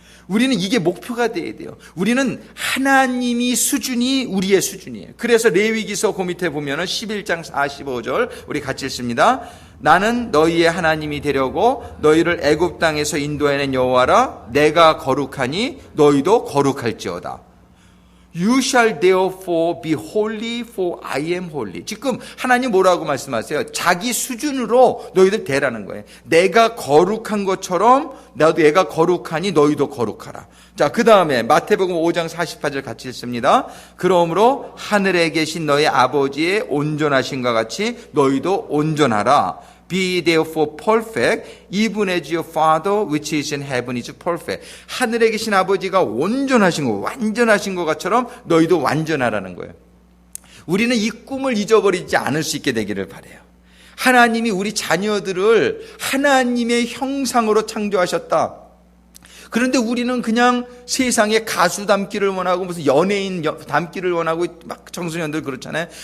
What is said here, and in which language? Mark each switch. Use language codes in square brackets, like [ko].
[ko] 우리는 이게 목표가 돼야 돼요. 우리는 하나님이 수준이 우리의 수준이에요. 그래서 레위기서 그 밑에 보면은 11장 45절 우리 같이 읽습니다. 나는 너희의 하나님이 되려고 너희를 애굽 땅에서 인도해낸 여호와라. 내가 거룩하니 너희도 거룩할지어다. [en] You shall therefore be holy, for I am holy. [ko] 지금 하나님 뭐라고 말씀하세요? 자기 수준으로 너희들 되라는 거예요. 내가 거룩한 것처럼 나도 얘가 거룩하니 너희도 거룩하라. 자, 그 다음에 마태복음 5장 48절 같이 읽습니다. 그러므로 하늘에 계신 너희 아버지의 온전하신과 같이 너희도 온전하라. [en] Be therefore perfect, even as your Father which is in heaven is perfect. [ko] 하늘에 계신 아버지가 온전하신 거, 완전하신 것처럼 너희도 완전하라는 거예요. 우리는 이 꿈을 잊어버리지 않을 수 있게 되기를 바라요. 하나님이 우리 자녀들을 하나님의 형상으로 창조하셨다. 그런데 우리는 그냥 세상에 가수 닮기를 원하고 무슨 연예인 닮기를 원하고 막 청소년들 그렇잖아요.